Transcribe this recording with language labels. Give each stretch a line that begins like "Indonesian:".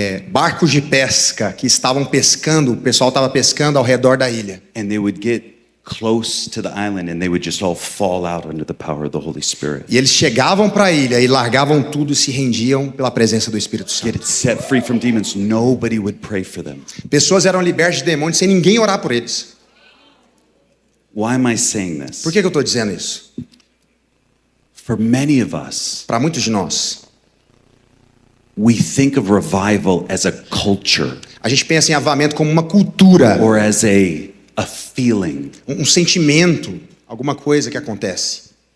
Portuguese: Barcos de pesca que estavam pescando, o pessoal estava pescando ao redor da ilha.
English: And they would get close to the island and they would just all fall out under the power of the Holy Spirit.
Portuguese: E eles chegavam para a ilha e largavam tudo e se rendiam pela presença do Espírito
English: Get
Portuguese: Santo.
English: set free from demons. Nobody would pray for them.
Portuguese: Pessoas eram libertas de demônios sem ninguém orar por eles.
English: Why am I saying this?
Portuguese: Por que eu estou dizendo isso?
English: For many of us,
Portuguese: Para muitos de nós,
English: we think of revival as a culture
Portuguese: a gente pensa em avivamento como uma cultura,
English: or as a feeling.
Portuguese: um sentimento, alguma coisa que acontece.